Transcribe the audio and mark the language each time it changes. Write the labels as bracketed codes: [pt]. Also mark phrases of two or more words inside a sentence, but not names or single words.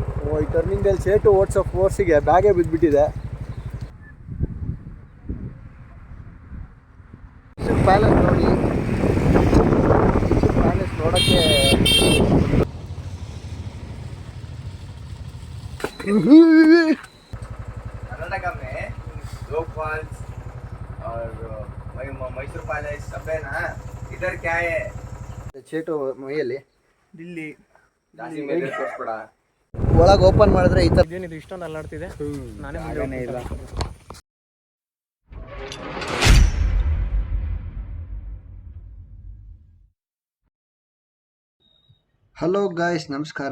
[kn] ಈ ಟರ್ನಿಂಗಲ್ಲಿ ಸೇಟು ಓಡಿಸೋ ಫೋರ್ಸಿಗೆ ಬ್ಯಾಗೇ ಬಿದ್ದುಬಿಟ್ಟಿದೆ. ಪ್ಯಾಲೇಸ್ ನೋಡಿ, ಪ್ಯಾಲೇಸ್ ನೋಡೋಕ್ಕೆ [hi] कर्नाटक में दो फॉल्स और मैसूर पैलेस सब है ना. इधर क्या है? [kn] ಚೇಟು ಮೈಯಲ್ಲಿ दिल्ली ಜಾಸ್ತಿ ಮೇಲೆ ತೋರಿಸ್ಬೇಡ. ಒಳಗೆ ಓಪನ್ ಮಾಡಿದ್ರೆ ಈ ಥರ ಏನಿದು ಇಷ್ಟೊಂದು ಅಲ್ಲಾಡ್ತಿದೆ. ನಾನೇ ಇಲ್ಲ. [en] hello guys, [kn] ನಮಸ್ಕಾರ.